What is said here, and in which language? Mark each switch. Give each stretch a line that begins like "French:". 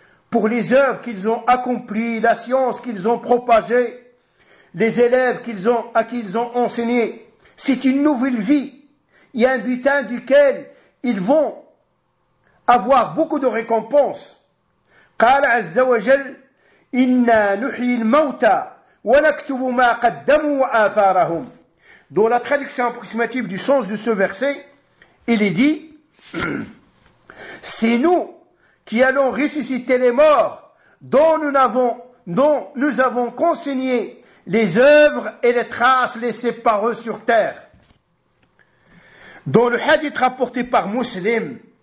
French: Pour les œuvres qu'ils ont accomplies, la science qu'ils ont propagée, les élèves à qui ils ont enseigné, c'est une nouvelle vie et un butin duquel ils vont avoir beaucoup de récompenses.
Arabic: قال عز وجل إنا نحيي الموتى ونكتب ما قدموا وآثارهم.
French: Dans la traduction approximative du sens de ce verset, il est dit c'est nous qui allons ressusciter les morts dont nous avons consigné les œuvres et les traces laissées par eux sur terre. Dans le hadith rapporté par Muslim,